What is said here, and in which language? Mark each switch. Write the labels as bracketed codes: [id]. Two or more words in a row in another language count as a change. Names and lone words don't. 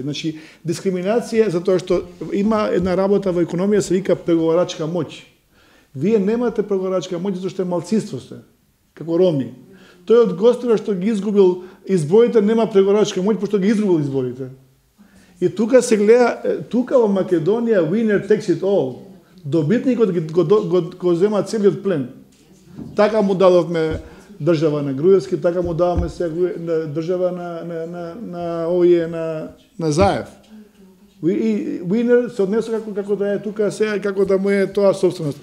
[mk] Значи, дискриминација, затоа што има една работа во економија, се вика преговарачка моќ. Вие немате преговарачка моќ, затоа што е малцинство сте, како роми. Тој од Гостивар што ги изгубил изборите, нема преговарачка моќ, пошто ги изгубил изборите. И тука се гледа, тука во Македонија, [en] winner takes it all. [mk] Добитникот го зема целиот плен. Така му дадовме држава на груевски, така му даваме сега држава на овие на Заев. Уинер се однесува како да е тука сега, како да му е тоа собственост.